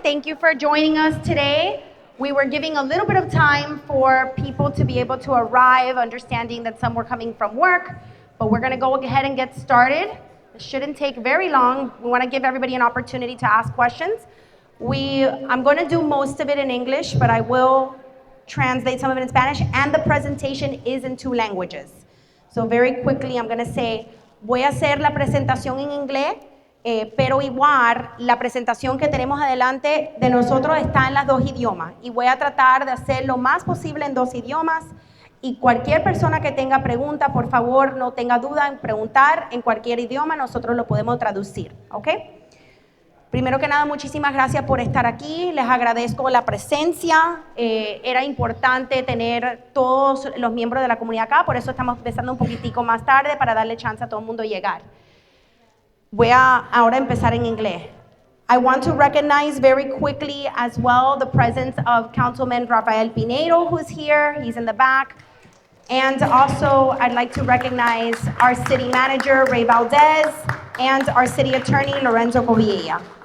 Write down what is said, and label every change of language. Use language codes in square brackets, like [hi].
[en] Thank you for joining us today. We were giving a little bit of time for people to be able to arrive, understanding that some were coming from work, but we're going to go ahead and get started. It shouldn't take very long. We want to give everybody an opportunity to ask questions. I'm going to do most of it in English, but I will translate some of it in Spanish, and the presentation is in 2 languages. So very quickly, I'm going to say, [es] voy a hacer la presentación en inglés, pero igual la presentación que tenemos adelante de nosotros está en las 2 idiomas y voy a tratar de hacer lo más posible en 2 idiomas y cualquier persona que tenga pregunta, por favor, no tenga duda en preguntar en cualquier idioma, nosotros lo podemos traducir, ¿ok? Primero que nada, muchísimas gracias por estar aquí, les agradezco la presencia, era importante tener todos los miembros de la comunidad acá, por eso estamos empezando un poquitico más tarde para darle chance a todo el mundo llegar. Voy a ahora empezar en inglés. [en] I want to recognize very quickly as well the presence of Councilman Rafael Pinedo, who's here, he's in the back. And also, I'd like to recognize our city manager, Ray Valdez, and our city attorney, Lorenzo Covilla.